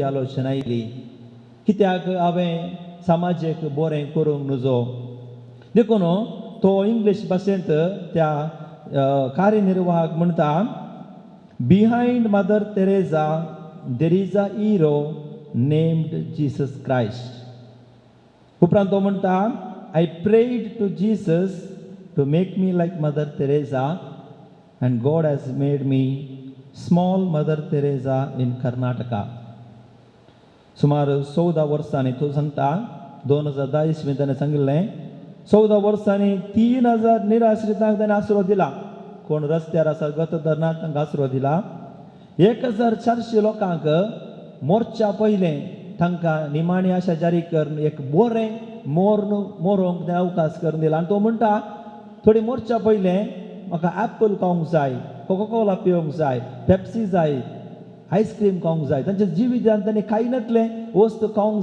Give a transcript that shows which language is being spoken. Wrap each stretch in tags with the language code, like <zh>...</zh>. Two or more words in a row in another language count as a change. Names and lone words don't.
<kok>आलोचना आयली कित्याक हांवें समाजीक बरें करूंक नजो देखून तो इंग्लीश भाशेंत त्या कार्यनिर्वाहक म्हणटा</kok> <en>Behind Mother Teresa there is a hero named Jesus Christ</en> <kok>उपरांत तो म्हणटा</kok> <en>I prayed to Jesus to make me like Mother Teresa and God has made me small Mother Teresa in Karnataka</en> <kok>सुमार 14 वर्सांनी तो सांगता 2010 इसवी ताणें सांगिल्लें 14 वर्सांनी 3000 निराश्रितांक ताणें आसरो दिला कोण रस्त्यार आसा गत धरनात तांकां आसरो दिला 1400 लोकांक मोर्चा पयलें तांकां निमाणी आशा जारी करून एक बरें मोरोंक ताणें अवकाश करून दिला आनी तो म्हणटा थोडी मोर्चा पयलें म्हाका ॲपल खावंक जाय कोकोकोला पिवंक जाय पेप्सी जाय आयस्क्रीम खावंक जाय तांच्या जिवितांत तांणी खायनातले वस्त खावंक</kok>